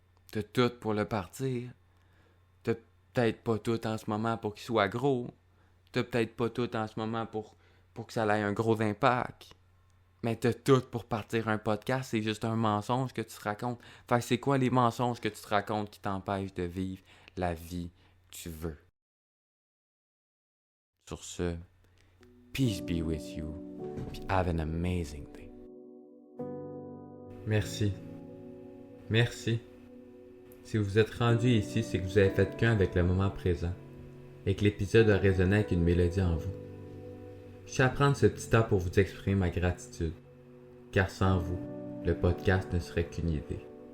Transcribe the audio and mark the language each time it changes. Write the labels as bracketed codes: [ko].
[fr] T'as tout pour le partir. T'as peut-être pas tout en ce moment pour qu'il soit gros. T'as peut-être pas tout en ce moment pour que ça ait un gros impact. Mais t'as tout pour partir un podcast, c'est juste un mensonge que tu te racontes. Fait que c'est quoi les mensonges que tu te racontes qui t'empêchent de vivre la vie que tu veux? Sur ce, [en] peace be with you, [fr] puis [en] have an amazing day. [fr] Merci. Merci. Si vous êtes rendu ici, c'est que vous avez fait qu'un avec le moment présent et que l'épisode a résonné avec une mélodie en vous. Je tiens à prendre ce petit temps pour vous exprimer ma gratitude, car sans vous, le podcast ne serait qu'une idée.